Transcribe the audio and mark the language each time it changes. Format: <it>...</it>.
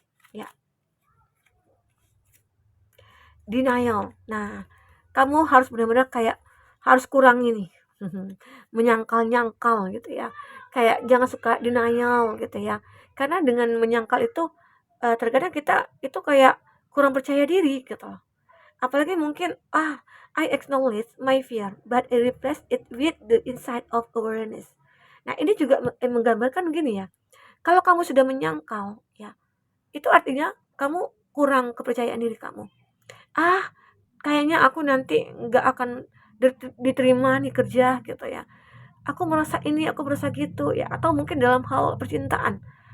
<id>Ya, denial. Nah, kamu harus benar-benar kayak harus kurangi nih menyangkal-nyangkal gitu ya. Kayak jangan suka denial gitu ya. Karena dengan menyangkal itu terkadang kita itu kayak kurang percaya diri gitu loh. Apalagi mungkin</id> <en>I acknowledge my fear but I replace it with the insight of awareness.</en> <id>Nah, ini juga menggambarkan gini ya. Kalau kamu sudah menyangkal ya, itu artinya kamu kurang kepercayaan diri kamu. Ah, kayaknya aku nanti nggak akan diterima nih kerja gitu ya. Aku merasa ini, aku merasa gitu ya. Atau mungkin dalam hal percintaan.</id>